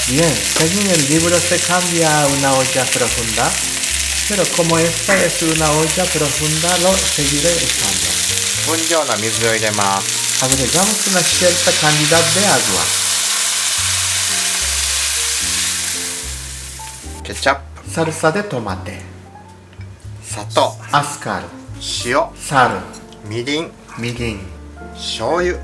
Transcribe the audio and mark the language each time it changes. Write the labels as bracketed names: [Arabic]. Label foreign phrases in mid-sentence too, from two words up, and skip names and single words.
[Spanish] Bien, según el libro se cambia a una olla profunda, pero como esta es una olla profunda, lo seguiré usando. [Japanese] 分量の水を入れます。 [Spanish] Agregamos una cierta cantidad de agua. [Japanese] ケチャップ、 [Spanish] Salsa de tomate, [Japanese] 砂糖、 [Spanish] azúcar, [Japanese] 塩、 [Spanish] sal, [Japanese] みりん、 [Spanish] mirin, [Japanese] 醤油、